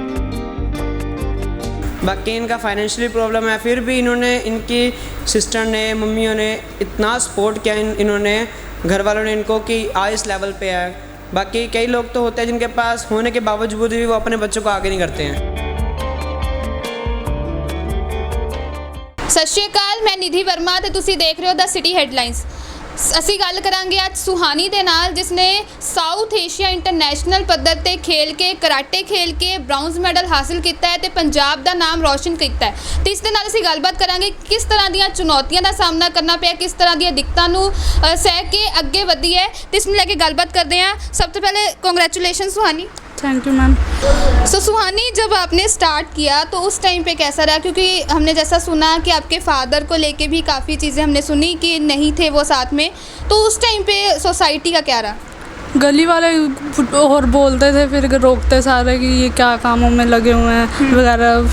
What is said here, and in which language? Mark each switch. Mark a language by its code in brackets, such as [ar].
[hi] बाकी इनका financially problem है, फिर भी इन्होंने, इनकी सिस्टर ने, मम्मियों ने इतना सपोर्ट किया इन्होंने, घर वालों ने इनको, कि आज इस लेवल पे है। बाकी कई लोग तो होते हैं जिनके पास होने के बावजूद भी वो अपने बच्चों को आगे नहीं करते हैं। [pa] सत श्री अकाल, मैं निधि वर्मा ਤੇ ਤੁਸੀਂ ਦੇਖ ਰਹੇ ਹੋ ਦ ਸਿਟੀ ਹੈਡਲਾਈਨਸ। ਅਸੀਂ ਗੱਲ ਕਰਾਂਗੇ ਅੱਜ ਸੁਹਾਨੀ ਦੇ ਨਾਲ, ਜਿਸ ਨੇ ਸਾਊਥ ਏਸ਼ੀਆ ਇੰਟਰਨੈਸ਼ਨਲ ਪੱਧਰ ਤੇ ਖੇਲ ਕੇ, ਕਰਾਟੇ ਖੇਲ ਕੇ ਬ੍ਰਾਊਨਜ਼ ਮੈਡਲ ਹਾਸਿਲ ਕੀਤਾ ਹੈ ਤੇ ਪੰਜਾਬ ਦਾ ਨਾਮ ਰੌਸ਼ਨ ਕੀਤਾ ਹੈ। ਤੇ ਇਸ ਦੇ ਨਾਲ ਅਸੀਂ ਗੱਲਬਾਤ ਕਰਾਂਗੇ ਕਿਸ ਤਰ੍ਹਾਂ ਦੀਆਂ ਚੁਣੌਤੀਆਂ ਦਾ ਸਾਹਮਣਾ ਕਰਨਾ ਪਿਆ, ਕਿਸ ਤਰ੍ਹਾਂ ਦੀਆਂ ਦਿੱਕਤਾਂ ਨੂੰ ਸਹਿ ਕੇ ਅੱਗੇ ਵਧੀ ਹੈ, ਤੇ ਇਸ ਨੂੰ ਲੈ ਕੇ ਗੱਲਬਾਤ ਕਰਦੇ ਹਾਂ। ਸਭ ਤੋਂ ਪਹਿਲੇ ਕੰਗ੍ਰੈਚੁलेशन सुहानी। [en] Thank you ma'am. [hi] सो सुहानी, जब आपने स्टार्ट किया तो उस टाइम पे कैसा रहा? क्योंकि हमने जैसा सुना कि आपके फादर को लेके भी काफ़ी चीज़ें हमने सुनी कि नहीं थे वो साथ में, तो उस टाइम पे सोसाइटी का क्या रहा? गली वाले और बोलते थे, फिर रोकते सारे कि ये क्या कामों में लगे हुए हैं वगैरह।